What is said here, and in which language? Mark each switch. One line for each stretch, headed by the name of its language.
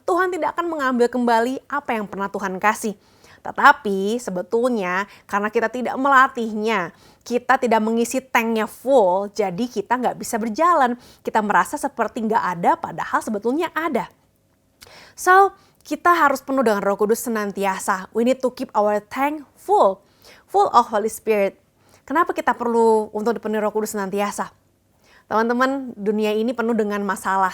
Indonesian: Tuhan tidak akan mengambil kembali apa yang pernah Tuhan kasih. Tetapi sebetulnya karena kita tidak melatihnya, kita tidak mengisi tanknya full, jadi kita nggak bisa berjalan. Kita merasa seperti nggak ada, padahal sebetulnya ada. So, kita harus penuh dengan Roh Kudus senantiasa.
English: We need to keep our tank full of Holy Spirit.
Indonesian: Kenapa kita perlu untuk dipenuhi Roh Kudus senantiasa? Teman-teman, dunia ini penuh dengan masalah.